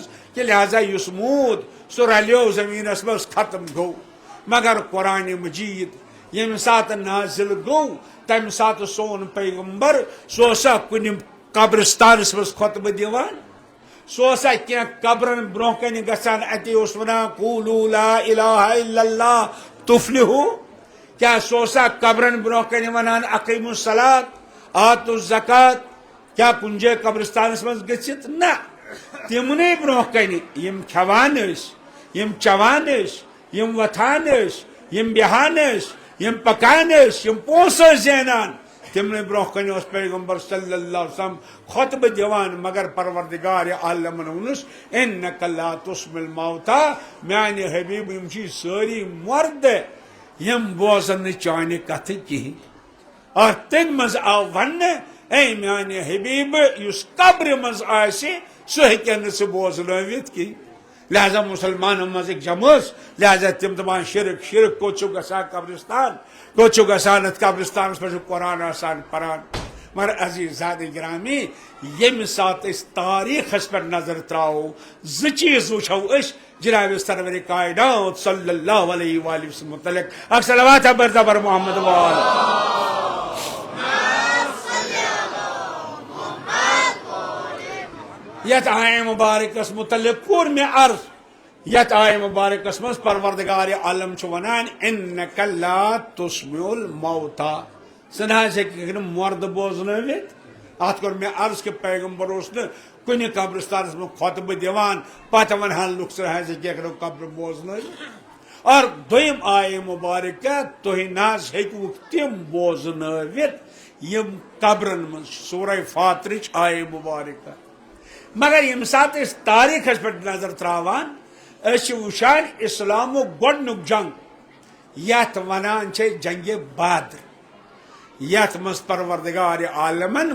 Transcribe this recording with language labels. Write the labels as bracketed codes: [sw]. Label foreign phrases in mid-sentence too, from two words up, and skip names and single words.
[ks] کہِ لہذا یُس موٗد سُہ رلیو زٔمیٖنس منٛز ختم گوٚو مگر قرآنِ مجیٖد ییٚمہِ ساتہٕ نازِل گوٚو تمہِ ساتہٕ سون پیغمبر سُہ اوسا کُنہِ قبرستانس منٛز خۄطبہٕ دِوان سُہ اوسا کینٛہہ قبرن برونٛہہ کنہِ گژھان اتے اوس ونان [ar] قولوا لا الہ الا اللہ تفلحوا [ks] کیٛاہ سُہ اوسا قبرن برونٛہہ کنہِ ونان [ar] اقیموا الصلاۃ آتوا الزکات [ks] کیٛاہ کُنہِ جایہِ قبرستانس منٛز گٔژھِتھ نہ تِمنٕے برونٛہہ کنہِ یِم کھٮ۪وان ٲسۍ یِم چٮ۪وان ٲسۍ یِم وۄتھان ٲسۍ یِم بیٚہان ٲسۍ یِم پکان ٲسۍ یِم پونٛسہٕ ٲسۍ زینان تِمنٕے برونٛہہ کنہِ اوس پیغمبر [ar] صلی اللہ علیہ وسلم [ks] خۄطبہٕ دِوان مگر پروردگارِ عالمن ووٚنُس [ar] انک لا تسمع الموتیٰ [ks] میانہِ حبیٖب یِم چھِ سٲری مرد یِم بوزن نہٕ چانہِ کتھٕ کِہینۍ اور تمہِ منٛز آو وننہٕ اے میانہِ حبیٖب یُس قبرِ منٛز آسہِ سُہ ہیٚکن نہٕ ژٕ بوزنٲوِتھ کِہینۍ لہذا مسلمانن منٛز أکۍ جمٲژ لہذا تِم دپان شرک شرک کوٚت چھُو گژھان قبرستان کوٚت چھُو گژھان اتھ قبرستانس منٛز چھُ قرآن آسان پران مگر عزیزادِ گرامی ییٚمہِ ساتہٕ أسۍ تاریٖخس پٮ۪ٹھ نظر تراوو زٕ چیٖز وٕچھو أسۍ جناب سرور کائنات [ar] صلی اللہ علیہ وآلہ وسلم [ks] متعلق اکھ [fa] صلوات بر محمد وآلہ [ks] یتھ آیہ مبارکس متعلق کوٚر مےٚ عرض یتھ آیہ مبارکس منٛز پروردگارِ عالم چھُ ونان [ar] انک لا تسمع الموتیٰ [ks] ژٕ نہ حظ ہیٚککھ نہٕ مرد بوزنٲوِتھ اتھ کوٚر مےٚ عرض کہِ پیغمبر اوس نہٕ کُنہِ قبرستانس منٛز خۄطبہٕ دِوان پتہٕ ونہن لُکھ ژٕ حظ ہیٚککھ نہٕ قبر بوزنٲوِتھ اور دوٚیِم آیہ مبارکہ تُہۍ نہ حظ ہیٚکوُکھ تِم بوزنٲوِتھ یِم قبرن منٛز چھِ سورہ فاترٕچ آیہ مبارکہ مگر ییٚمہِ ساتہٕ أسۍ تاریٖخس پٮ۪ٹھ نظر تراوان أسۍ چھِ وٕچھان اسلامُک گۄڈنیُک جنگ یتھ ونان چھِ جنگِ بدر یتھ منٛز پروردگارِ عالمن